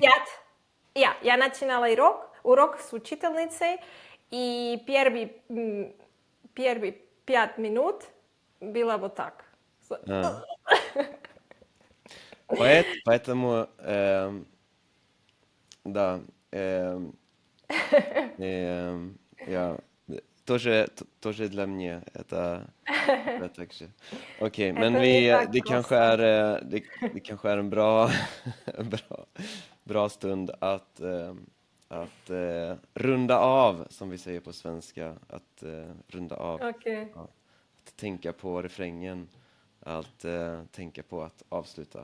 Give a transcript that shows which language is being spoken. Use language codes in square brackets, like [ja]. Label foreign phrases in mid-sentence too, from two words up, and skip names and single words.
[ru] Я начинала урок с учительницей, и первые 5 минут было вот так. Поэтому, да, тоже для меня это так же. [sv] Okej, men det kanske är en bra stund att runda av, som vi säger på svenska, att runda av. Okay. Ja, att tänka på refrängen, att tänka på att avsluta.